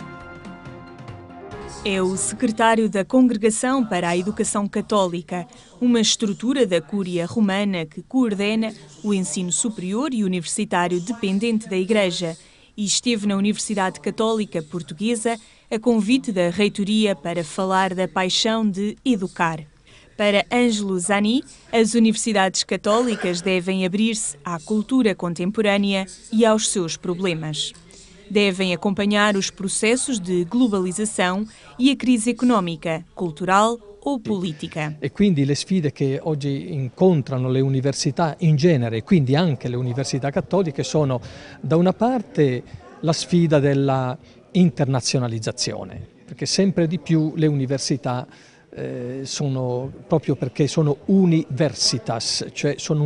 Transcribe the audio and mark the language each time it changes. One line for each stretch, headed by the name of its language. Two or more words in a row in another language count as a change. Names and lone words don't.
Portuguese: É o secretário da Congregação para a Educação Católica, uma estrutura da Cúria Romana que coordena o ensino superior e universitário dependente da Igreja, e esteve na Universidade Católica Portuguesa a convite da reitoria para falar da paixão de educar. Para Ângelo Zani, as universidades católicas devem abrir-se à cultura contemporânea e aos seus problemas. Devem acompanhar os processos de globalização e a crise económica, cultural o politica.
Italian: E quindi le sfide che oggi incontrano le università in genere, e quindi anche le università cattoliche, sono da una parte la sfida della internazionalizzazione, perché sempre di più le università sono, proprio perché sono universitas, cioè sono